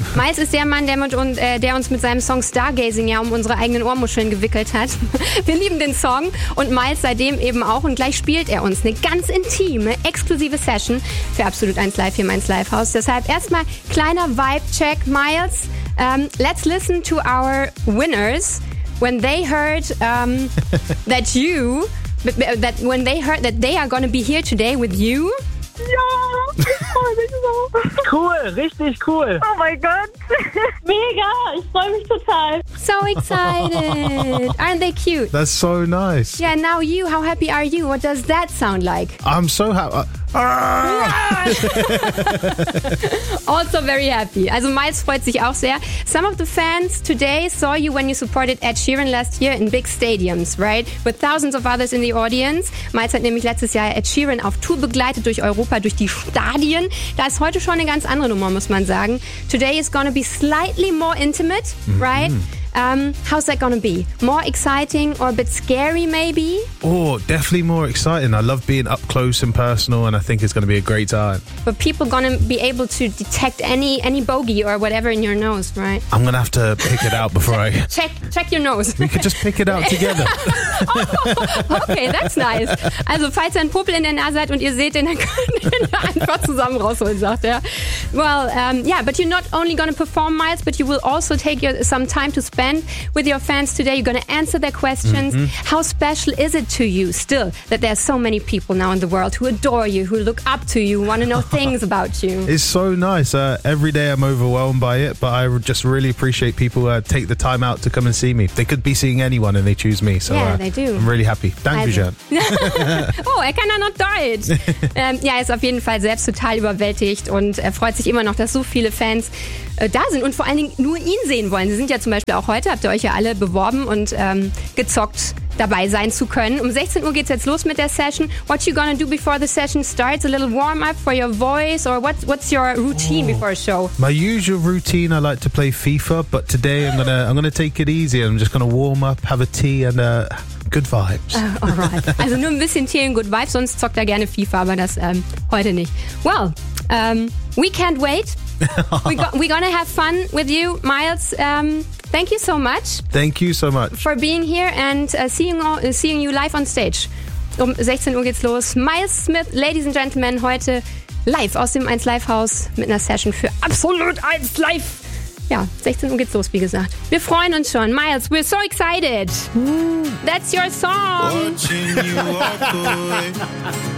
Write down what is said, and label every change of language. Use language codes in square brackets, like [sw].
[de] Miles ist der Mann, der uns mit seinem Song Stargazing ja um unsere eigenen Ohrmuscheln gewickelt hat. Wir lieben den Song und Miles seitdem eben auch. Und gleich spielt er uns eine ganz intime, exklusive Session für Absolut 1 Live hier im 1 Live House. Deshalb erstmal kleiner Vibe-Check. [en] Miles, let's listen to our winners when they heard that they are going to be here today with you. [de] Ja, ich freue mich so. Cool, richtig cool. Oh mein Gott. Mega, ich freue mich total. [en] So excited. Aren't they cute? That's so nice. Yeah, now you, how happy are you? What does that sound like? I'm so happy. Also very happy. [de] Also Miles freut sich auch sehr. [en] Some of the fans today saw you when you supported Ed Sheeran last year in big stadiums, right? With thousands of others in the audience. [de] Miles hat nämlich letztes Jahr Ed Sheeran auf Tour begleitet durch Europa, durch die Stadien. Da ist heute schon eine ganz andere Nummer, muss man sagen. [en] Today is gonna be slightly more intimate, right? How's that gonna be? More exciting or a bit scary, maybe? Oh, definitely more exciting. I love being up close and personal, and I think it's gonna be a great time. But people gonna be able to detect any bogey or whatever in your nose, right? I'm gonna have to pick it out before check your nose. We could just pick it out together. Oh, okay, that's nice. [de] Also, falls ihr ein Popel in der Nase seid und ihr seht den, dann könnt ihr ihn einfach zusammen rausholen, sagt er. [en] Well, yeah, but you're not only gonna perform, Miles, but you will also take some time to spend with your fans today. You're going to answer their questions. Mm-hmm. How special is it to you still that there are so many people now in the world who adore you, who look up to you, want to know things about you? It's so nice. Every day I'm overwhelmed by it, but I just really appreciate people who take the time out to come and see me. They could be seeing anyone and they choose me. So, yeah, they do. I'm really happy. [de] Danke schön. Oh, er kann auch noch Deutsch. Ja, er ist auf jeden Fall selbst total überwältigt und er freut sich immer noch, dass so viele Fans da sind und vor allen Dingen nur ihn sehen wollen. Sie sind ja zum Beispiel auch heute, habt ihr euch ja alle beworben und gezockt, dabei sein zu können. Um 16 Uhr geht's jetzt los mit der Session. [en] What you gonna do before the session starts? A little warm-up for your voice or what's your routine before a show? My usual routine, I like to play FIFA, but today I'm gonna take it easy. I'm just gonna warm up, have a tea and good vibes. Alright. [de] Also nur ein bisschen Tee und [en] good vibes, [de] sonst zockt er gerne FIFA, aber das heute nicht. [en] Well, we can't wait. We're gonna have fun with you, Miles. Thank you so much. Thank you so much for being here and seeing you live on stage. [de] Um 16 Uhr geht's los. Miles Smith, [en] ladies and gentlemen, [de] heute live aus dem 1 Live Haus mit einer Session für Absolut 1 Live. Ja, 16 Uhr geht's los, wie gesagt. Wir freuen uns schon. [en] Miles, we're so excited. That's your song.